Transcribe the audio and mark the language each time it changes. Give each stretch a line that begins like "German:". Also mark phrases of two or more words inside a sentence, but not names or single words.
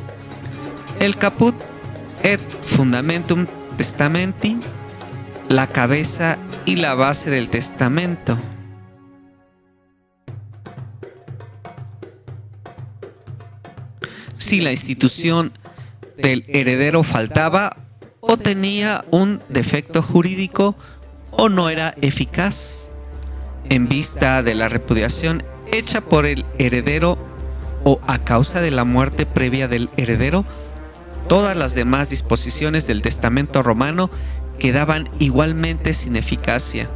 Latin: El caput et fundamentum testamenti,
Spanish: la cabeza y la base del testamento. Si la institución del heredero faltaba o tenía un defecto jurídico o no era eficaz, en vista de la repudiación hecha por el heredero o a causa de la muerte previa del heredero, todas las demás disposiciones del testamento romano quedaban igualmente sin eficacia.